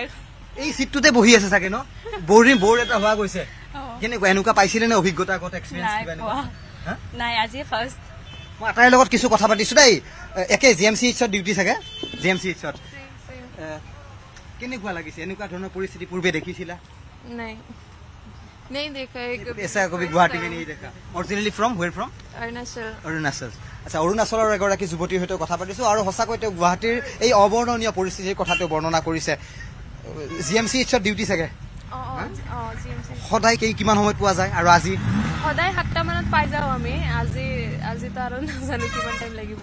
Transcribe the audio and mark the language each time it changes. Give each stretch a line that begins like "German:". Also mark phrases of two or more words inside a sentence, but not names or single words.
Assamese: এই সিটটোতে বহি আছে চাগে ন বৰ এটা হোৱা গৈছে কেনেকুৱা এনেকুৱা পাইছিলে নে অভিজ্ঞতা আগত এক্সপিৰিয়েন্স কিবা এনেকুৱা নাই আজি ফাৰ্ষ্ট মই আটাইৰ লগত কিছু কথা পাতিছোঁ দেই একে GMC ইটছত ডিউটি চাগে GMC ইটছত কেনেকুৱা লাগিছে এনেকুৱা ধৰণৰ পৰিস্থিতি পূৰ্বে দেখিছিলা
Hindi: নাই नहीं देखा ऐसा कभी गुवाहाटी में नहीं देखा
English: originally from where from
Assamese: অৰুণাচল আচ্ছা অৰুণাচলৰ এগৰাকী যুৱতীৰ সৈতে কথা পাতিছোঁ আৰু সঁচাকৈ তেওঁ গুৱাহাটীৰ এই অবৰ্ণনীয় পৰিস্থিতিৰ কথাটো বৰ্ণনা কৰিছে GMC ইটছত ডিউটি চাগে সদায় কিমান সময়ত পোৱা যায় আৰু আজি সদায় 7টা মানত পাই যাওঁ আমি আজি তো আৰু নাজানো কিমান টাইম লাগিব